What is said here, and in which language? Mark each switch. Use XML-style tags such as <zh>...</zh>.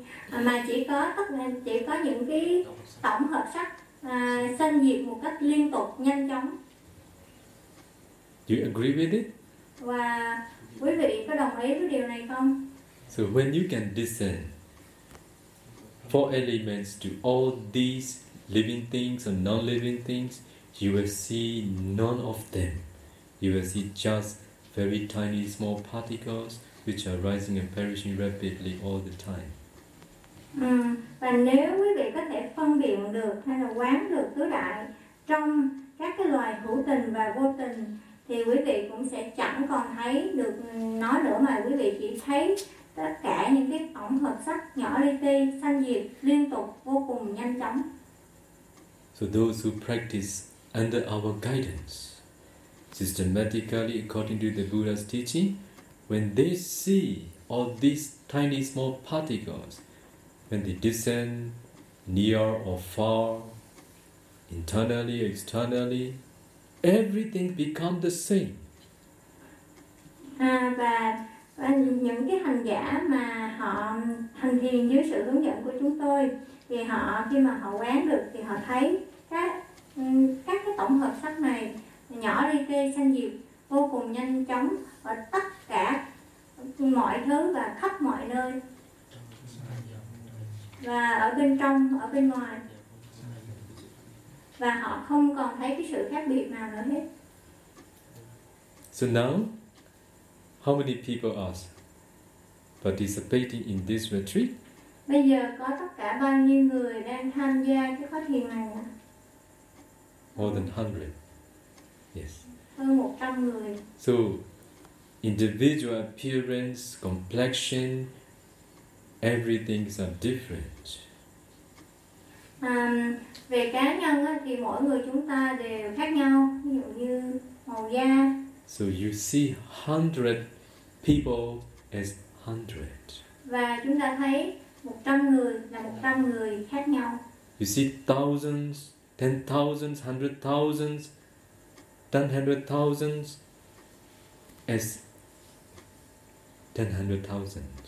<vi>mà chỉ có những cái tổng hợp sắc sanh diệt một cách liên tục nhanh chóng.</vi> <en>Do you agree with it?</en> <vi>Và quý vị có đồng ý với điều này không?</vi> <en>So when you can discern four elements to all these living things and non-living things, you will see none of them. You will see just very tiny small particles which are rising and perishing rapidly all the time.</en> <vi>Và nếu quý vị có thể phân biệt được hay là quán được tứ đại trong các cái loài hữu tình và vô tình, thì quý vị cũng sẽ chẳng còn thấy được nó nữa, mà quý vị chỉ thấy tất cả những cái tổng hợp sắc nhỏ li ti sanh diệt liên tục vô cùng nhanh chóng.</vi> <en>So those who practice under our guidance systematically according to the Buddha's teaching, when they see all these tiny small particles, when they descend near or far, internally or externally, everything becomes the same.</en> <vi>Và những cái hành giả mà họ hành thiền dưới sự hướng dẫn của chúng tôi, thì họ khi mà họ quán được thì họ thấy các cái tổng hợp sắc này nhỏ li ti sanh diệt vô cùng nhanh chóng, và tất cả mọi thứ và khắp mọi nơi. Và ở bên trong, ở bên ngoài. Và họ không còn thấy cái sự khác biệt nào nữa hết.</vi> <en>So now, how many people are participating in this retreat?</en> <vi>Bây giờ có tất cả bao nhiêu người đang tham gia cái khóa thiền này ạ?</vi> <en>More than 100. Yes.</en> <vi>Hơn 100 người.</vi> <en>So, individual appearance, complexion, everything is different.</en> <vi>Về cá nhân thì mỗi người chúng ta đều khác nhau, ví dụ như màu da.</vi> <en>So you see 100 people as 100.</en> <vi>Và chúng ta thấy 100 người là 100 người khác nhau.</vi> <en>You see thousands, ten thousands, hundred thousands, 100,000 as 100,000.</en>